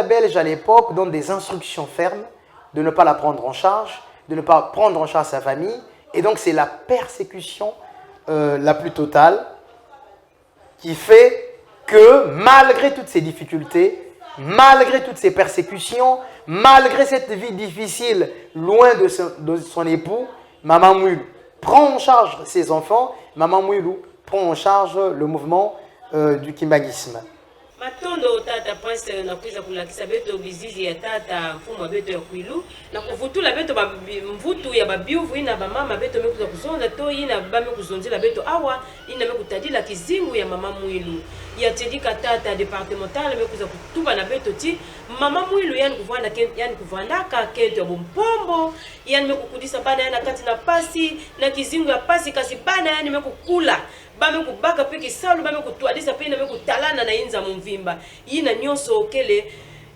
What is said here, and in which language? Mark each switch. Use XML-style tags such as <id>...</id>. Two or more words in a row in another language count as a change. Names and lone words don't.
<fr>belge à l'époque donne des instructions fermes de ne pas la prendre en charge, de ne pas prendre en charge sa famille, et donc c'est la persécution la plus totale qui fait que malgré toutes ces difficultés, malgré toutes ces persécutions, malgré cette vie difficile loin de son époux, Maman Mouilou prend en charge ses enfants, Maman Mouilou prend en charge le mouvement du kimbanguisme.</fr> <kg>Matondo tata prince na kuiza kulakisa beto bizizi ya tata mfumo beto ya kwilu na kuvutula beto mvutu ya babiuvu ina bamama beto mekuza kuzonda to ina bame kuzonzela beto awa ina mekutadila kizingu ya Mama Mouilou ya tedika tata departemental mekuza kutuba na beto ti Mama Mouilou yani kuvandaka kento ya bompombo yani mekukudisa bana yana kati na pasi na kizingu ya pasi kasi bana yani mekukula bame kubaka peki salu bame kutwadisa pena me kutalana na inza mumvimba ina nyonso okele</kg>